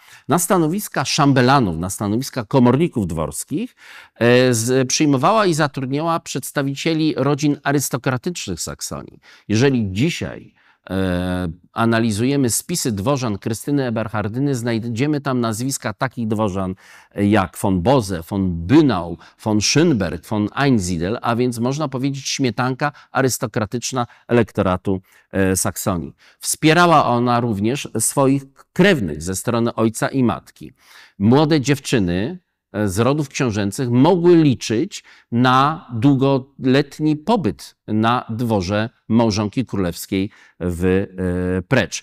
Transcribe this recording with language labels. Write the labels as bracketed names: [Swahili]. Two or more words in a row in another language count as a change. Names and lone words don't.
[Polish] Na stanowiska szambelanów, na stanowiska komorników dworskich przyjmowała i zatrudniała przedstawicieli rodzin arystokratycznych Saksonii. Jeżeli dzisiaj analizujemy spisy dworzan Krystyny Eberhardyny, znajdziemy tam nazwiska takich dworzan jak von Bose, von Bünau, von Schönberg, von Einsiedel, a więc można powiedzieć śmietanka arystokratyczna elektoratu Saksonii. Wspierała ona również swoich krewnych ze strony ojca i matki. Młode dziewczyny z rodów książęcych mogły liczyć na długoletni pobyt na dworze małżonki królewskiej w Precz.